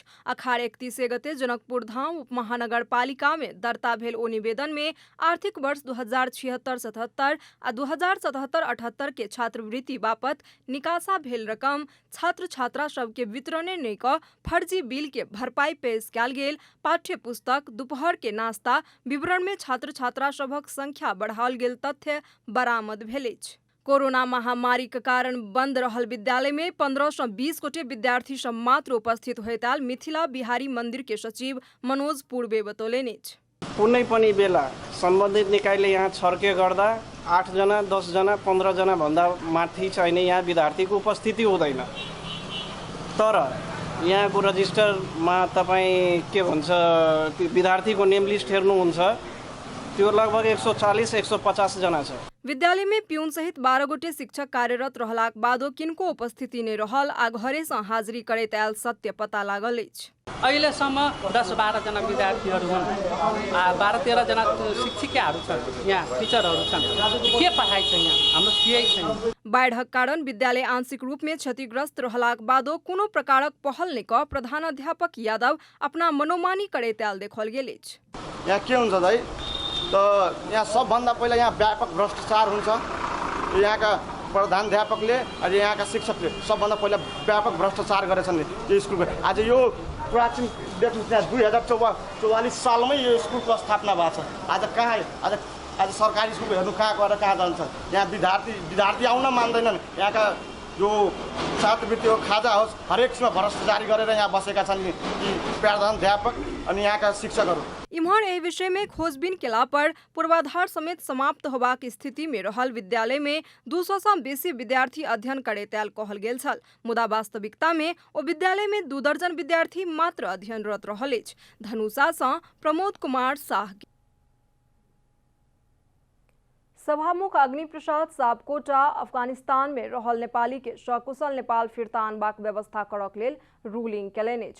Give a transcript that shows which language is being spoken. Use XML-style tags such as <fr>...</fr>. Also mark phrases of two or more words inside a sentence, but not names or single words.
<mai>अखाड़ 31 गते जनकपुर धाम उपमहानगरपालिका में दर्ता भेल ओ निवेदन में आर्थिक वर्ष 2076-77 आ 2077-78 के छात्रवृत्ति बापत निकासा भेल रकम छात्र छात्रा सब के वितरणे नहि क फर्जी बिल के भरपाई पेश कयल गेल, पाठ्य पुस्तक, दोपहर के नाश्ता विवरण में छात्र छात्रा सबक संख्या बढ़ाओल गेल तथ्य बरामद भेल अछि। कोरोना महामारी के कारण बंद रहल विद्यालय में 15 से 20 गोटे विद्यार्थी सब मात्र उपस्थित होइताल मिथिला बिहारी मंदिर के सचिव मनोज पूर्वे बतौलनि अछि।</mai> <ne>कुनै पनि बेला सम्बन्धित निकायले यहाँ छर्के गर्दा 8 जना 10 जना 15 जना भन्दा माथि चाहिँ यहाँ विद्यार्थीको उपस्थिति हुँदैन। तर यहाँको रजिस्टरमा तपाईँ के भन्छ विद्यार्थीको</ne> <en>name list</en> <ne>हेर्नुहुन्छ त्यो लगभग 140-150 जना छ।</ne> <mai>विद्यालय में पियून सहित 12 गोटे शिक्षक कार्यरत रहलाक बादो किनको उपस्थिति नहीं रहल आ घरे से हाजिरी करैत आयल सत्य पता लागल अछि।</mai> <ne>अहिलेसम्म 10-12 जना विद्यार्थीहरू हुन् आ 12-13 जना शिक्षिकाहरू छन्, यहाँ टिचरहरू छन्। के पढाइ छ यहाँ हाम्रो केही छैन।</ne> <mai>बाढ़क कारण विद्यालय आंशिक रूप में क्षतिग्रस्त रहलाक बादो कोनो प्रकारक पहल नहीं क प्रधानाध्यापक यादव अपना मनोमानी करैत आयल देखल गेल अछि।</mai> <ne>यहाँ के हुन्छ दाइ त यहाँ सबभन्दा पहिला यहाँ व्यापक भ्रष्टाचार हुन्छ। यहाँका प्रधानाध्यापकले अनि यहाँका शिक्षकले सबभन्दा पहिला व्यापक भ्रष्टाचार गरेछन् यो स्कुलको। आज यो प्राचीन देख्नु त्यहाँ 2044 सालमै यो स्कुलको स्थापना भएको छ। आज कहाँ आज सरकारी स्कुल हेर्नु कहाँ गएर कहाँ जान्छ। यहाँ विद्यार्थी आउन मान्दैनन्। यहाँका जो छात्रवृत्ति हो खाजा होस् हरेकमा भ्रष्टाचारी गरेर यहाँ बसेका छन् यी प्रधानाध्यापक अनि यहाँका शिक्षकहरू।</ne> <mai>इम्हर एहि विषय में खोजबीन केला पर पूर्वाधार समेत समाप्त होबाक स्थिति में रहल विद्यालय में 200 से बेसी विद्यार्थी अध्ययन करैत आयल कहल गेल छल। मुदा वास्तविकता में ओ विद्यालय में 2 दर्जन विद्यार्थी मात्र अध्ययनरत रहल अछि। धनुषा से प्रमोद कुमार साह। सभामुख अग्नि प्रसाद सापकोटा अफगानिस्तान में रहल नेपाली के सकुशल नेपाल फिरता आनबाक व्यवस्था करक लेल रूलिंग केलनि अछि।</mai>